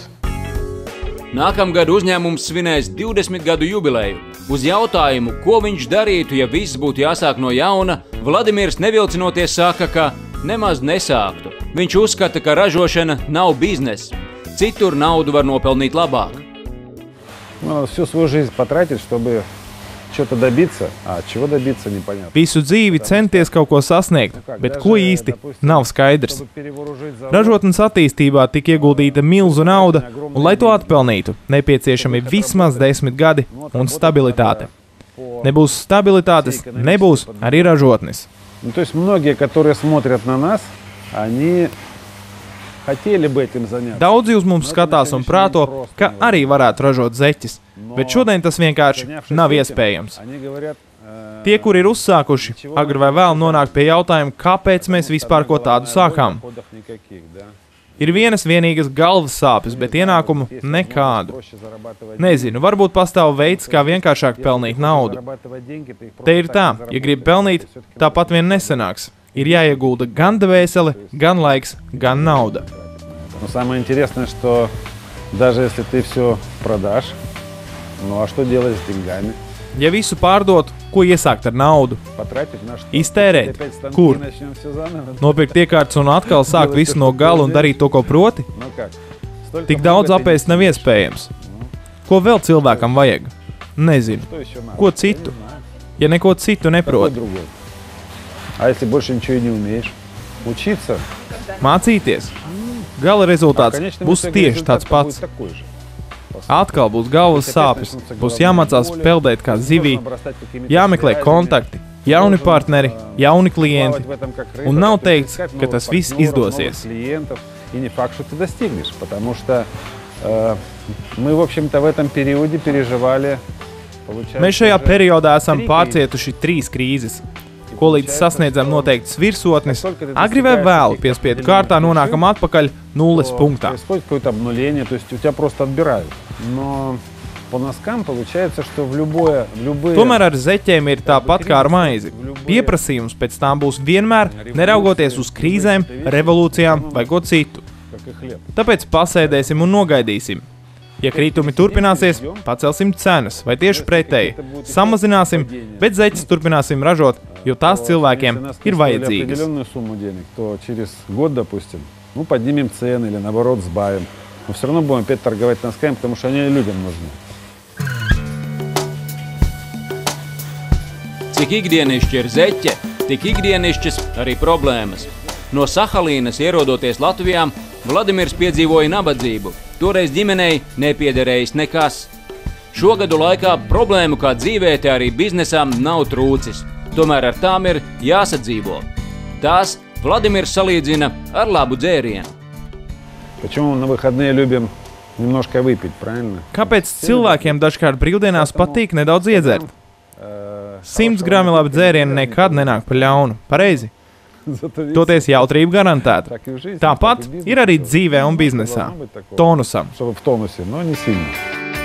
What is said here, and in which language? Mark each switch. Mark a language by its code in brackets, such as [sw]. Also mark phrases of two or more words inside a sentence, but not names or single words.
[lv] Nākamgad uzņēmums svinēs 20 gadu jubileju. Uz jautājumu, ko viņš darītu, ja viss būtu jāsāk no jauna, Vladimirs nevilcinoties saka, ka nemaz nesāktu. Viņš uzskata, ka ražošana nav biznesa. Citur naudu var nopelnīt labāk. [ru] Всю свою жизнь потратить, чтобы что-то добиться, а чего добиться непонятно. [lv] Visu dzīvi centies kaut ko sasniegt, bet ko īsti nav skaidrs. Ražotnes attīstībā tika ieguldīta milzu nauda, un, lai to atpelnītu, nepieciešami vismaz 10 gadi un stabilitāte. Nebūs stabilitātes, nebūs arī ražotnes. [ru] То есть многие, которые смотрят на нас, они хотели бы этим заняться. [lv] Daudzi uz mums skatās un prāto, ka arī varētu ražot zeķes, bet šodien tas vienkārši nav iespējams. Tie, kuri ir uzsākuši, agri vai vēl nonāk pie jautājuma, kāpēc mēs vispār ko tādu sākām. Ir vienīgas galvas sāpes, bet ienākumu nekādu. Nezinu, varbūt pastāv veids, kā vienkāršāk pelnīt naudu. Te ir tā, ja grib pelnīt, tāpat vien nesanāks. Ir jāiegulda gan dvēsele, gan laiks, gan nauda. [ru] Но самое интересное, что даже если ты все продашь, ну а что делать с деньгами? [lv] Ja visu pārdot, ko iesākt ar naudu? [ru] Потратить на что? [lv] Iztērēt? [ru] Опять станки, [lv] Kur? [ru] начнем всё заново. [lv] Nopirkt iekārtas un atkal sākt visu no gala un darīt to, ko proti? [ru] Ну как? Столько [lv] Tik daudz [ru] много [lv] apēst nav [ru] денег. [lv] iespējams. Ko vēl cilvēkam vajag? Nezinu. [ru] Что еще надо? [lv] Ko citu? Ja neko citu [ru] Какой [lv] neprot. [ru] другой? А если больше ничего и не умеешь? Учиться? [lv] Mācīties. Gala rezultāts būs tieši tāds pats. Atkal būs galvas sāpes, būs jāmācās peldēt kā zivī, jāmeklē kontakti, jauni partneri, jauni klienti. Un nav teikts, ka tas viss izdosies. [ru] И не факт, что ты достигнешь, потому что мы, в общем-то, в этом периоде переживали. [lv] Mēs šajā periodā esam pārcietuši 3 krīzes, ko līdz sasniedzam noteiktas virsotnes, agri vai vēlu piespiedu kārtā nonākam atpakaļ nulles punktā. [ru] Происходит какое-то обнуление, то есть у тебя просто отбирают. Но по носкам получается, что в любые... [lv] Tomēr ar zeķiem ir tāpat kā ar maizi. Pieprasījums pēc tām būs vienmēr, neraugoties uz krīzēm, revolūcijām vai ko citu. Tāpēc pasēdēsim un nogaidīsim. Ja krītumi turpināsies, pacelsim cenas, vai tieši pretēji, samazināsim, bet zeķes turpināsim ražot, jo tās cilvēkiem ir vajadzīgas. [ru] То через год, допустим, ну, поднимем цены или, наоборот, сбавим. Но все равно будем опять торговать носками, потому что они людям нужны. [lv] Cik ikdienišķi ir zeķe, tik ikdienišķas arī problēmas. No Sahalīnas ierodoties Latvijā, Vladimirs piedzīvoja nabadzību. Toreiz ģimenei nepiederējis nekas. Šogadu laikā problēmu kā dzīvēte arī biznesām nav trūcis. Tomēr ar tām ir jāsadzīvo. Tās Vladimirs salīdzina ar labu dzērienu. [ru] Почему на выходные любим немножко выпить, правильно? [lv] Kāpēc cilvēkiem dažkārt brīvdienās patīk nedaudz iedzert? 100 grami labi dzērieni nekad nenāk par ļaunu. Pareizi? Toties jautrība garantēta. Tāpat ir arī dzīvē un biznesā. Tonusam. [ru] Чтобы в тонусе, но не сильно.